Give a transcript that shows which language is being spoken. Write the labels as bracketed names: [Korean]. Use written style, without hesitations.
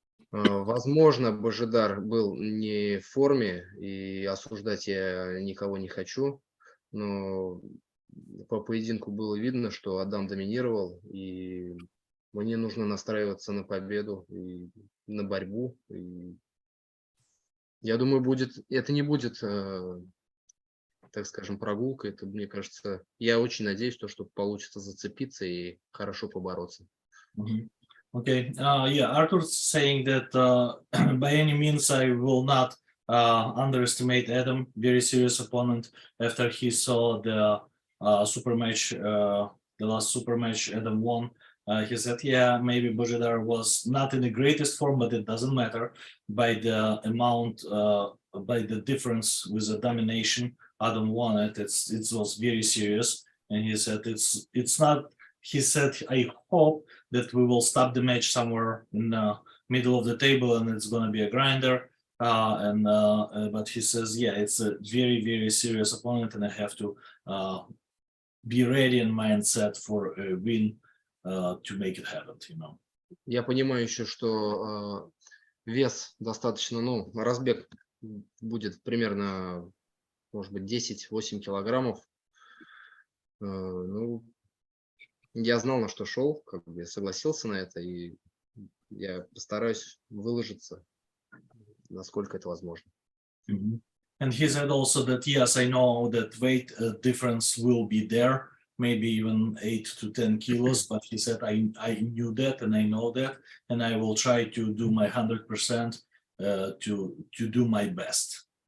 [Russian] Возможно, Божидар был не в форме, и осуждать я никого не хочу, но по поединку было видно, что Адам доминировал, и мне нужно настраиваться на победу и на борьбу. И я думаю, это не будет, так скажем, прогулкой. Это, мне кажется, я очень надеюсь, что получится зацепиться и хорошо побороться. [English] Okay, yeah, Artur's saying that by any means I will not underestimate Adam, very serious opponent. After he saw the super match, the last super match Adam won, he said, yeah, maybe Bojidar was not in the greatest form, but it doesn't matter. By the amount, by the difference with the domination, Adam won it. It was very serious. And he said, it's not, he said, I hope that we will stop the match somewhere in the middle of the table and it's going to be a grinder. But he says, yeah, it's a very, very serious opponent and I have to be ready in mindset for a win to make it happen, you know. [Russian] Я понимаю еще, что вес достаточно, ну, разбег будет примерно, может быть, 10-8 килограммов. Ну, я знал, на что шел, как бы я согласился на это, и я постараюсь выложиться, насколько это возможно. [English] And he said also that, yes, I know that weight difference will be there, maybe even 8 to 10 kilos, but he said, I knew that and I know that, and I will try to do my 100% to do my best.